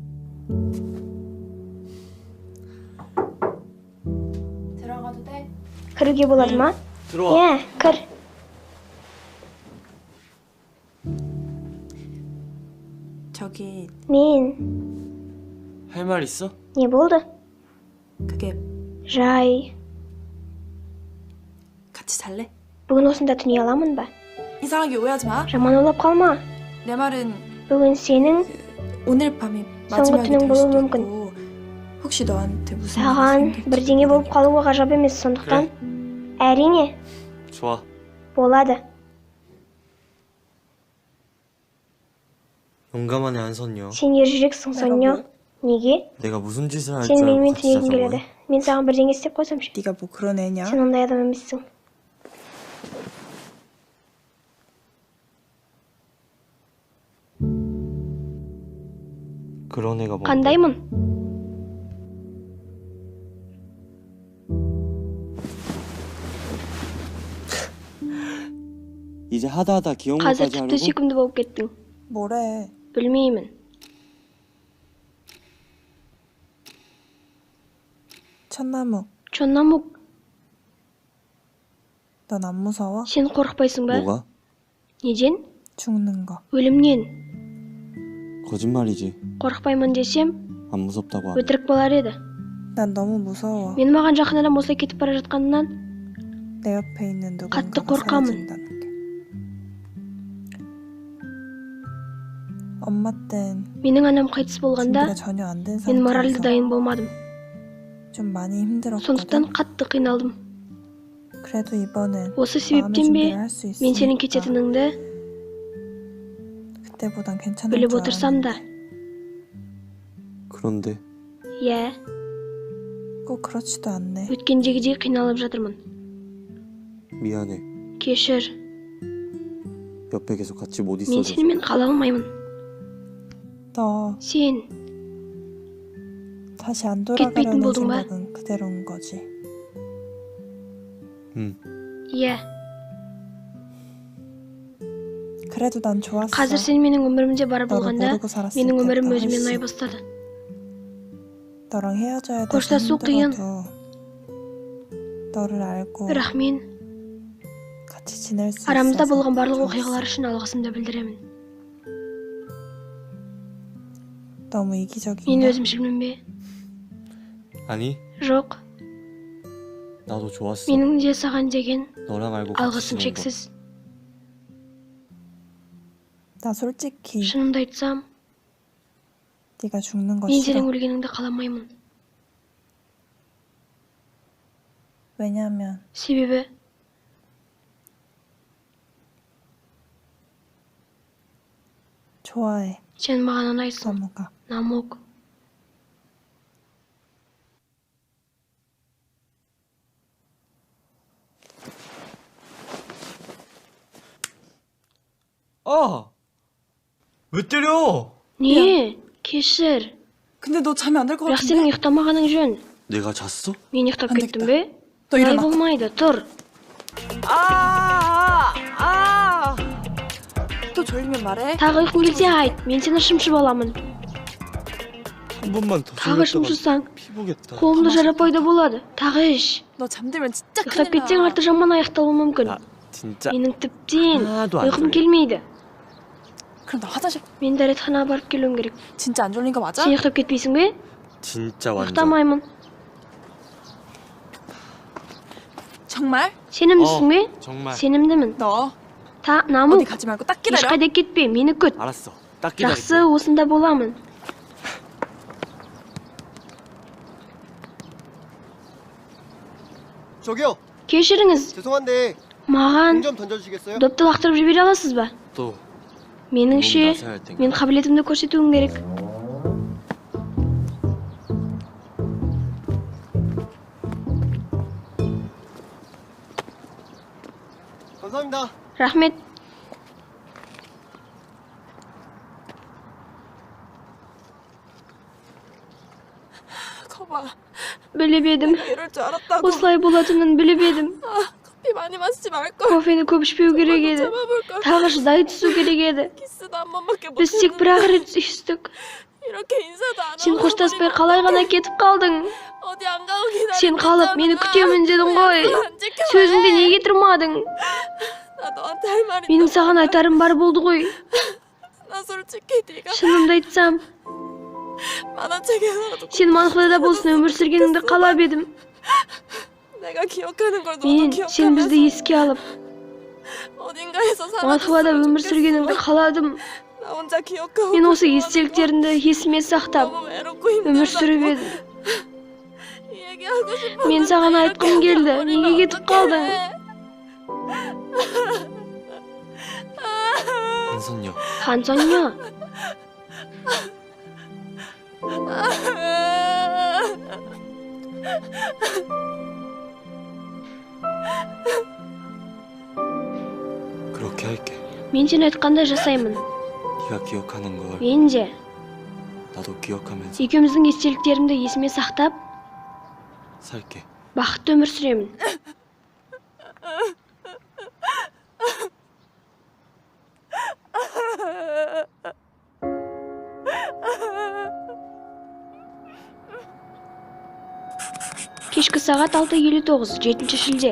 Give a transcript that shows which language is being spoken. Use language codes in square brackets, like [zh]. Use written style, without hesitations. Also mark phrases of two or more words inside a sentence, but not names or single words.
[ko] 들어가도 돼? [kk] Кіруге болады ма? [ko] 들어와. [kk] Иә, кір. [ko] 저기 [kk] Мен. [ko] 할 말 있어? [kk] Не болды? [ko] 그게 [kk] Жай. [ko] 같이 잘래? [kk] Бүгін осында түней аламын ба? [ko] 이상하게 오해하지 마. [kk] Жаман ойлап қалма. [ko] 내 말은 [kk] Бүгін сенің [ko] 오늘 밤이 [kk] соңғы [ko] 마지막이 [kk] түнің [ko] 될 [kk] болуы [ko] 수도 [kk] мүмкін. [ko] 있고 혹시 너한테 무슨 [kk] саған [ko] 일이 생길지 [kk] бірдеңе болып қалуы ғажап емес, сондықтан әрине [ko] 좋아. [kk] болады. [ko] 용감한 애 한선녀. [kk] Сен ержүрексің, Сонья. Неге? [ko] 내가 무슨 짓을 할 줄 [kk] Сен [ko] 알고 [kk] менімен [ko] 같이 [kk] түнегің [ko] 자자고 [kk] келеді. [ko] 해? [kk] Мен саған бірдеңе істеп қойсамшы. [ko] 네가 뭐 그런 애냐? [kk] Сен ондай адам емессің. [ko] 그런 애가 뭔데? [kk] Қандаймын? [ko] 이제 하다 귀여운 [kk] Қазір [ko] 것까지 [kk] тіпті [ko] 하려고? [kk] сүйкімді болып кеттің. [ko] 뭐래? [kk] Білмеймін. [ko] 천나무, [kk] Чоннамук, [ko] 넌 안 무서워? [kk] сен қорықпайсың ба? [ko] 뭐가? [kk] Неден? [ko] 죽는 거. [kk] Өлімнен. [ko] 거짓말이지. [kk] Қорықпаймын десем, [ko] 안 무섭다고 하면. [kk] өтірік болар еді. [ko] 난 너무 무서워. [kk] Мен маған жақын адам осылай кетіп бара жатқанынан [ko] 내 옆에 있는 [kk] қатты [ko] 누군가가 [kk] қорқамын. [ko] 사라진다는 게. 엄마 땐 [kk] менің анам қайтыс болғанда [ko] 준비가 전혀 안 된 [kk] мен моральды [ko] 상태여서 [kk] дайын болмадым. [ko] 좀 많이 힘들었거든. [kk] сондықтан қатты қиналдым. [ko] 그래도 이번엔 [kk] осы [ko] 마음의 [kk] себептен бе [ko] 준비를 할 수 [kk] мен сенің [ko] 있으니까 [kk] кететініңді [ko] 그때보단 괜찮을 [kk] біліп [ko] 줄 [kk] отырсам да. [ko] 알았는데 그런데 [kk] иә, [ko] 꼭 그렇지도 않네. [kk] өткендегідей қиналып жатырмын. [ko] 미안해. [kk] кешір, [ko] 옆에 계속 같이 못 [kk] мен [ko] 있어줘서. [kk] сенімен қала алмаймын. [ko] 너 [kk] сен [ko] 다시 안 [kk] кетпейтін [ko] 돌아가려는 [kk] болдың ба? [ko] 생각은 그대로인 거지. 응. [kk] иә, [ko] 그래도 난 좋았어. [kk] қазір сен менің өмірімде бар [ko] 너를 [kk] болғанда [ko] 모르고 살았을 [kk] менің өмірім [ko] 때보다 [kk] өзіме [ko] 훨씬. [kk] ұнай бастады. [ko] 너랑 헤어져야 돼서 [kk] қоштасу қиын. [ko] 힘들어도 너를 알고 [kk] бірақ мен [ko] 같이 지낼 수 [kk] арамызда [ko] 있어서 [kk] болған барлық [ko] 좋았어. [kk] оқиғалар үшін алғысымды білдіремін. [ko] 너무 [kk] мен [ko] 이기적인가? [kk] өзімшілмін бе? [ko] 아니, [kk] жоқ, [ko] 나도 좋았어. [kk] менің де саған деген [ko] 너랑 알고 같이 [kk] алғысым [ko] 지낸 거. [kk] шексіз. [ko] 나 솔직히 [kk] шынымды айтсам, [ko] 네가 죽는 거 [kk] мен [ko] 싫어. [kk] сенің өлгеніңді қаламаймын. [ko] 왜냐면 [kk] себебі [ko] 좋아해. [kk] сен маған ұнайсың, [ko] 너무가. [kk] намук. 아! [ko] 왜 때려? [kk] не, кешір. [ko] 근데 너 자면 안 될 것 [kk] бірақ [ko] 같은데? [kk] сенің ұйықтамағаның жөн. [ko] 내가 잤어? [kk] мен ұйықтап [ko] 안 [kk] кеттім [ko] 되겠다. [kk] бе? [ko] 너 [kk] олай [ko] 일어나. [kk] болмайды, тұр. [ko] 또 졸리면 말해. [kk] тағы ұйқың келсе айт, мен сені шымшып аламын. [ko] 한 번만 더 [kk] тағы [ko] 졸렸다가 [kk] шымшысаң, [ko] 피보겠다. [kk] қолымды жарап пайда болады. тағы іш. [ko] 너 잠들면 진짜 [kk] ұйықтап кетсең арты жаман аяқталуы мүмкін. [ko] 나 진짜 [kk] менің тіптен [ko] 하나도 안 [kk] ұйқым [ko] 졸려. [kk] келмейді. [ko] 그럼 나 화장실 [kk] мен дәретханаға барып келуім керек. [ko] 진짜 안 졸린 거 맞아? [kk] сен ұйықтап кетпейсің бе? [ko] 진짜 완전. [kk] ұйықтамаймын. [ko] 정말? [kk] сенімдісің бе? [ko] 정말. [kk] сенімдімін. [ko] 너 [kk] намук, [ko] 어디 가지 말고 딱 기다려. [kk] ешқайда кетпе, мені күт. [ko] 알았어. 딱 기다릴게. [kk] жақсы, осында боламын. [ko] 저기요, [kk] кешіріңіз, [ko] 죄송한데 [kk] маған [ko] 공 좀 던져주시겠어요? [kk] допты лақтырып жібере аласыз ба? [ko] 또 [kk] меніңше, [ko] 나서야 할 텐가? [kk] мен қабілетімді көрсетуім керек. [ko] 감사합니다. [kk] рахмет. [ko] 거봐. [kk] біліп едім. [ko] 이럴 줄 알았다고. [kk] осылай болатынын біліп едім. [ko] 커피 많이 마시지 말걸. [kk] кофені көп ішпеу керек еді. [ko] 참아볼걸. [kk] тағы шыдай түсу керек еді. [ko] 키스도 한 번밖에 못 [kk] біз тек бір ақ рет сүйістік. [ko] 이렇게 인사도 안 [kk] сен қоштаспай қалай ғана кетіп қалдың? [ko] 어디 안 가고 기다리고 [kk] Sen қалып meni күтемін дедің ғой. Сөзіңді неге тұрмадың? [ko] 나 너한테 할 말이 [kk] Менің саған айтарым бар болды ғой. [ko] 나 솔직히 네가 [kk] Шынымды айтсам, [ko] 만화책에서라도 [kk] сен Манхвадада болсын өмір сүргеніңді қалап едім. [ko] 내가 기억하는 걸 너도 [kk] Мен сен бізді [ko] 기억하면서 [kk] еске алып, [ko] 어딘가에서 [kk] Манхвада [ko] 사라졌으면 [kk] өмір сүргеніңді [ko] 좋겠어. [kk] қаладым. [ko] 나 혼자 기억하고 [kk] Мен осы [ko] 그동안은 [kk] естеліктерімді есіме сақтап, [ko] 너무 외롭고 [kk] өмір сүріп [ko] 힘들다고 [kk] едім. [ko] 얘기하고 싶었는데 [kk] Мен саған [ko] 이렇게 [kk] айтқым келді. [ko] 버리면 [kk] Неге кетіп қалдың? [ko] 한선녀. 한선녀. 그렇게 할게. [kk] Мен сен айтқандай жасаймын. [ko] 네가 기억하는 걸 [kk] Мен де [ko] 나도 기억하면서 [kk] екеуміздің естеліктерімді есіме сақтап, [ko] 살게. [kk] бақытты өмір сүремін. Кешкі сағат 6:59, 7 шілде.